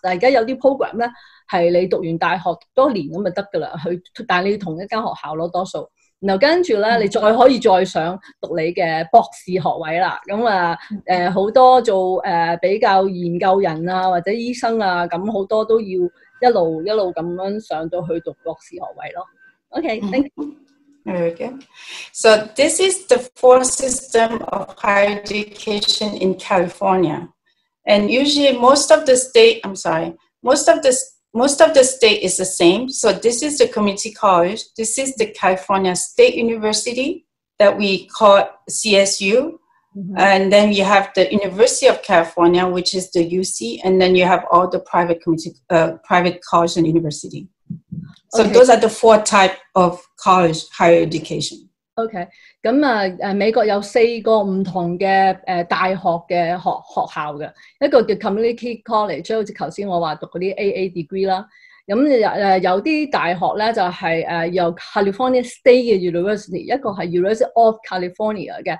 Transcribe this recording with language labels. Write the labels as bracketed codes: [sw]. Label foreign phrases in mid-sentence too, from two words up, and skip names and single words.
[yue] 但係而家有啲 program 咧係你讀完大學讀多年咁就得㗎啦，但係你要同一間學校咯多數。然後跟住咧，你再可以再上讀你嘅博士學位啦。咁好多做比較研究人啊或者醫生啊，咁好多都要一路咁樣上到去讀博士學位咯。 [en] Okay, thank you. Very good. So this is the 4 system of higher education in California, and usually most of the state is the same. So this is the community college. This is the California State University that we call CSU. Mm-hmm. And then you have the University of California, which is the UC. And then you have all the private college and university. So those are the 4 types of college higher education. [yue] OK， 咁美國有4個唔同嘅大學嘅學校嘅，一個叫 [en] community college， [yue] 好似頭先我話讀嗰啲 [en] AA degree [yue] 啦。咁有啲大學咧就係由 California State 嘅 University， 一個係 University of California 嘅。